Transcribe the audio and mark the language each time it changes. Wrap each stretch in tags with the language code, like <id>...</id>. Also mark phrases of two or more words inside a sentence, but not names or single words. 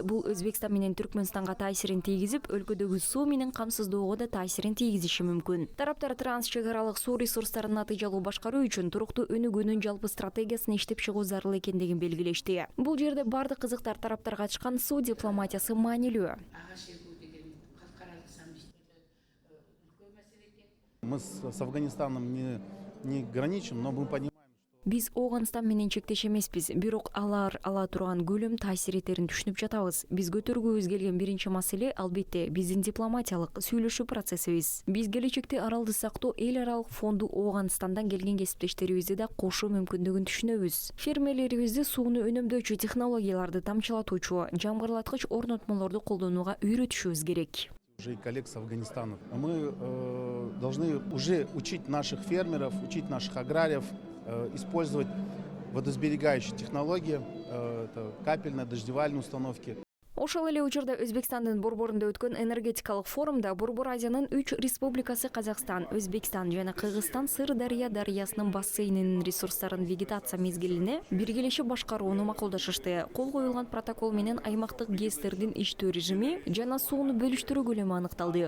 <ky>Бул Өзбекстан менен Түркмөнстанга таасирин тийгизип, өлкөдөгү суу менен камсыздоого да таасирин тийгизиши мүмкүн. Тараптар транс чек аралык суу ресурстарын натыйжалуу башкаруу үчүн туруктуу өнүгүүнүн жалпы стратегиясын иштеп чыгуу зарыл экендигин белгилешти. Бул жерде бардык кызыктар тараптарга ачкан суу дипломатиясы маанилүү.</ky> <ru>Мы с Афганистаном не граничим, но мы понимаем,</ru> <ky>Биз Оогандстан менен чектеш эмеспиз, бирок алар ала турган көлөм таасир этерин түшүнүп жатабыз. Биз көтөргүбүз келген биринчи маселе албетте биздин дипломатиялык сүйлөшүү процессибиз. Биз келечекте аралды сактоо эл аралык фонду Оогандстандан келген кесиптештерибизди да кошуу мүмкүндүгүн түшүнөбүз. Фермерлерибизди сууну өнөмдөөчү технологияларды тамчылатуучу, жамгырлаткыч орнотмолорду колдонууга үйрөтүшүбүз керек.</ky> <ru>уже и коллег с Афганистана. Мы должны уже учить наших фермеров, учить наших аграриев использовать водосберегающие технологии, это капельные, дождевальные установки.</ru> <ky>Ошол эле учурда Өзбекстандын борборунда өткөн энергетикалык форумда Борбор Азиянын 3 республикасы Казакстан, Өзбекстан жана Кыргызстан Сыр-Дарыя дарыясынын бассейнинин ресурстарын вегетация мезгилине биргелешип башкарууну макулдашышты. Кол коюлган протокол менен аймактык ГЭСтердин иштөө режими жана сууну бөлүштүрүү көлөмү аныкталды.</ky>